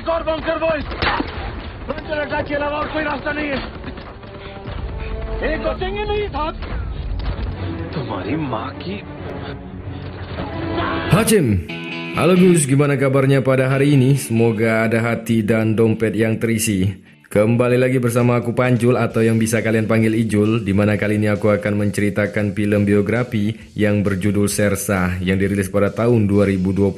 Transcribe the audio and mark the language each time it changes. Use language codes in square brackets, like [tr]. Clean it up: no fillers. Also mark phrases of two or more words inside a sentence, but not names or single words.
[hi] बंद कर दो [en] frontal attack [hi] के अलावा और कोई रास्ता नहीं है बचेंगे नहीं था तुम्हारी माँ की [id] Hacim, halo Gus, gimana kabarnya pada hari ini? Semoga ada hati dan dompet yang terisi. Kembali lagi bersama aku Panjul atau yang bisa kalian panggil Ijul, di mana kali ini aku akan menceritakan film biografi yang berjudul Shersha yang dirilis pada tahun 2021.